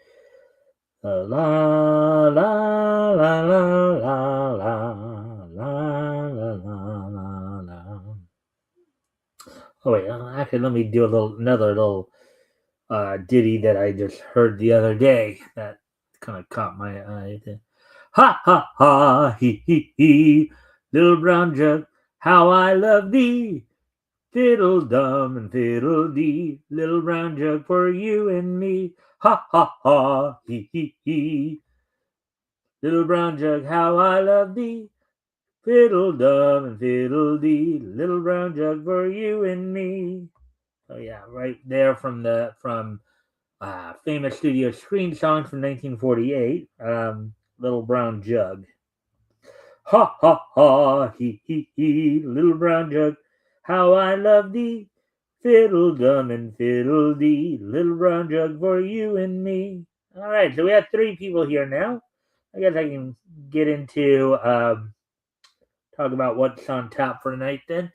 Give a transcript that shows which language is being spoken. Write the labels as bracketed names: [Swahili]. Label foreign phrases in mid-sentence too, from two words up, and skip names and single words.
[English] La la la la la la la la la la. Oh wait, actually, let me do another little ditty that I just heard the other day that kind of caught my eye. Ha ha ha, hee hee hee, little brown jug, how I love thee. Fiddle dum and fiddle dee, little brown jug for you and me. Ha ha ha, hee hee hee, little brown jug, how I love thee. Fiddle dum and fiddle dee, little brown jug for you and me. Oh yeah, right there from famous studio screen song from 1948, Little Brown Jug. Ha ha ha, hee hee hee, little brown jug, how I love thee. Fiddle dum and fiddle dee, little brown jug for you and me. All right, so we have three people here now. I guess I can get into talk about what's on tap for tonight then.